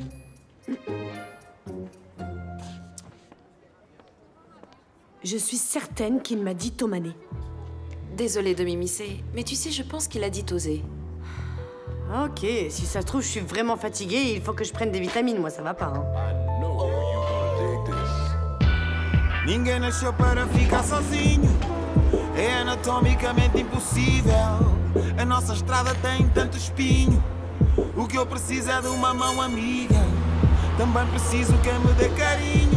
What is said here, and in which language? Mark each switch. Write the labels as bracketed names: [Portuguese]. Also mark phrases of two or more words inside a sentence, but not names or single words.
[French] Je suis certaine qu'il m'a dit Tomané. Désolée de m'immiscer, mais tu sais, je pense qu'il a dit oser. Ok, si ça se trouve, je suis vraiment fatiguée, il faut que je prenne des vitamines, moi ça va pas, hein. [Portuguese] Ninguém nasceu para ficar sozinho. É anatomicamente impossível. A nossa estrada tem tanto espinho. O que eu preciso é de uma mão amiga. Também preciso que me dê carinho.